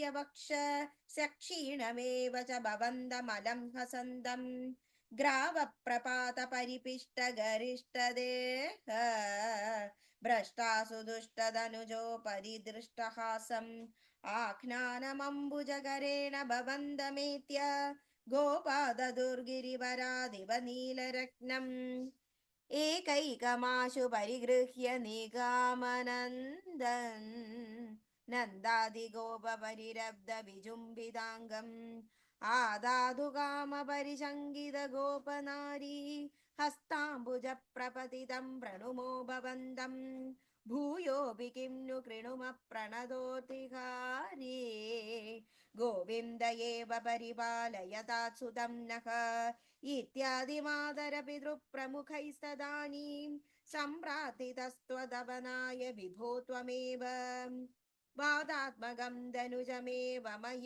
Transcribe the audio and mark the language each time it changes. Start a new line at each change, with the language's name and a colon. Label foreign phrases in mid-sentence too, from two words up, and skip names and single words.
Sanskrit: വക്ഷ സക്ഷീണമേവ ച ഭവന്തമലം ഹസന്തം ഗ്രാവപ്രപാത പരിപിഷ്ട ഗരിഷ്ടദേഹ ഭ്രഷ്ടാസു ദുഷ്ടതനുജോ പരിദൃഷ്ടഹാസം ആഘ്നാനമംബുജകരേണ ഭവന്തമേത്യ ഗോപാദദുർഗിരിവരാദിവ നീലരത്നം ഏകൈകമാശു പരിഗൃഹ്യ നിഗാമനന്ദൻ നന്ദാദിഗോപരിരബ്ധ വിജുംബിതാംഗം ആദാതുകാമപരിശങ്കിത ഗോപനാരീ ഹസ്താംബുജ പ്രപതിതം പ്രണുമോ ഭവന്തം ഭൂയോപി കിം नु कृणुम प्रणदोतिहारी गोविन्दयेव परिपालयतात्सुतं नः इत्यादिमादरपितृप्रमुखैस्तदानीं सम्प्रार्थितस्त्वदवनाय विभो त्वमेव वादात्मकं धनुजमेव मयि